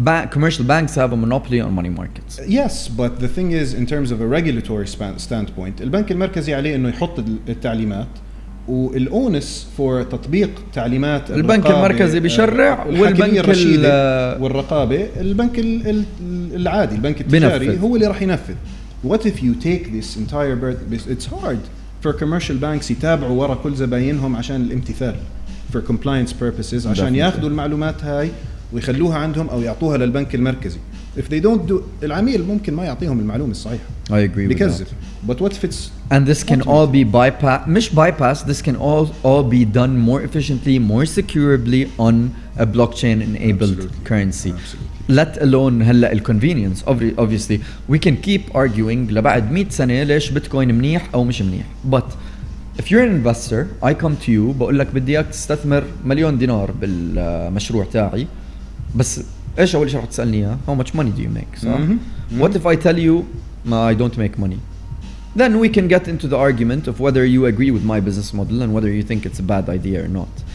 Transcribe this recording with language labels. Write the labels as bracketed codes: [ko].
[en] Commercial banks have a monopoly on money markets. Yes, but the thing is, in terms of a regulatory standpoint, [ar] البنك المركزي عليه إنه يحط التعليمات والأونس for تطبيق تعليمات البنك المركزي بيشرع والبنك والرقابة البنك العادي البنك التجاري هو اللي راح ينفذ. [en] What if you take this entire it's hard for commercial banks [ar] يتابعوا ورا كل زباينهم عشان الامتثال [en] for compliance purposes [ar] عشان ياخذوا المعلومات هاي ويخلوها عندهم أو يعطوها للبنك المركزي. [en] If they don't do, [ar] العميل ممكن ما يعطيهم المعلومة الصحيحة. [en] I agree with because that. But what if it's and this can all be bypass. This can all be done more efficiently, more securely on a blockchain-enabled currency. Absolutely. Let alone [ar] هلا [en] الconvenience. Obviously, we can keep arguing [ar] لبعد 100 سنة ليش بيتكوين منيح أو مش منيح. [en] But if you're an investor, I come to you [ar] بقول لك بدي إياك تستثمر $1,000,000 بالمشروع تاعي. بس ايش اول شيء رح تسالني اياه؟ [en] how much money do you make؟ [ar] صح؟ [en] What if I tell you I don't make money? Then we can get into the argument of whether you agree with my business model and whether you think it's a bad idea or not.